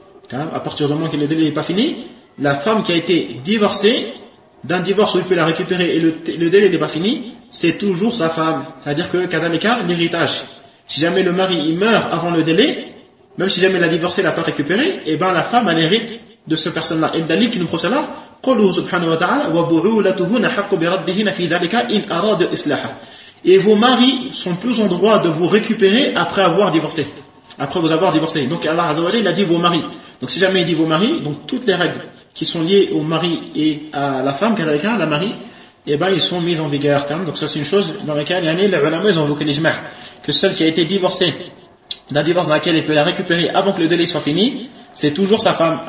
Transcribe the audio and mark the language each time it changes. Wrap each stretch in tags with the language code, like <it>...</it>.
<fr>La femme qui a été divorcée, d'un divorce où il peut la récupérer et le délai n'est pas fini, c'est toujours sa femme. C'est-à-dire que kadhalika, l'héritage. Si jamais le mari il meurt avant le délai, même si jamais la divorcée ne l'a pas récupéré, eh ben la femme elle hérite de ce personne-là. Et le dalil qui nous procède là,</fr> <ar>قوله سبحانه وتعالى وبعولتهن حق بردهن في ذلك إن أراد إصلاحا.</ar> <fr>Et vos maris sont plus en droit de vous récupérer après avoir divorcé. Donc Allah Azza wa Jalla a dit vos maris. Donc si jamais il dit vos maris, donc toutes les règles qui sont liées au mari et à la femme, كذلك la mari, eh ben ils sont mises en vigueur. Donc ça c'est une chose dans laquelle il y a les ulama ont évoqué les jmah, que celle qui a été divorcée d'un divorce dans lequel il peut la récupérer avant que le délai soit fini, c'est toujours sa femme.</fr>